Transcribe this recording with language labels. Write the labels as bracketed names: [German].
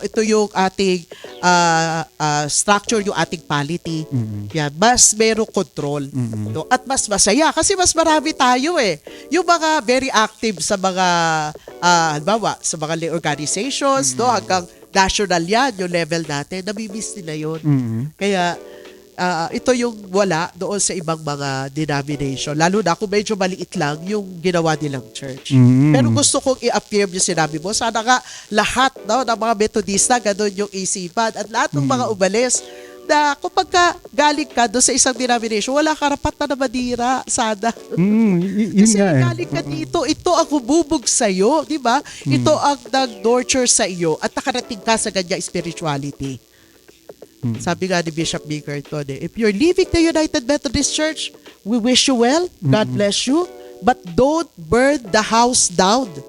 [Filipino] Ito yung ating structure, yung ating polity. Yan, mas merong control. No? At mas masaya, kasi mas marami tayo eh. Yung mga very active sa mga, halimbawa, sa mga organizations, no? Hanggang national yan, yung level natin, nabimiss nila yun. Kaya, ito yung wala doon sa ibang mga denomination. Lalo na kung medyo maliit lang yung ginawa nilang church. Pero gusto kong i-affirm yung sinabi mo. Sana nga lahat ng mga Methodista, gano'n yung isipan. At lahat ng mga umalis na kapag galing ka doon sa isang denomination, wala karapat na madira. Sana. Yun Kasi nga galing ka dito, ito ang humubog sa'yo. Di ba? Ito ang nag-nurture sa iyo at nakarating ka sa ganyang spirituality. Sabi nga ni Bishop Bickerton, [English] if you're leaving the United Methodist Church, we wish you well, God bless you, but don't burn the house down.